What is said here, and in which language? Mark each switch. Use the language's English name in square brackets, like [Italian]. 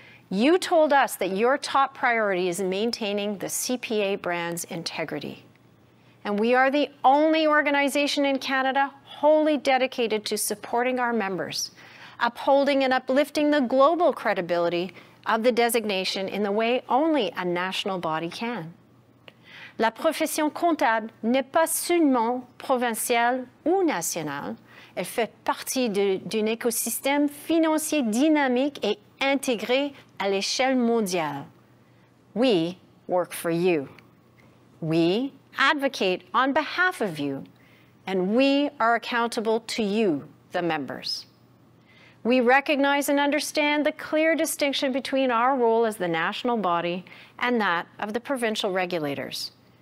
[English] You told us that your top priority is maintaining the CPA brand's integrity. And we are the only organization in Canada wholly dedicated to supporting our members, upholding and uplifting the global credibility of the designation in the way only a national body can. [French] La profession comptable n'est pas seulement provinciale ou nationale, elle fait partie d'un écosystème financier dynamique et intégré à l'échelle mondiale. [English] We work for you. We advocate on behalf of you, and we are accountable to you, the members. We recognize and understand the clear distinction between our role as the national body and that of the provincial regulators.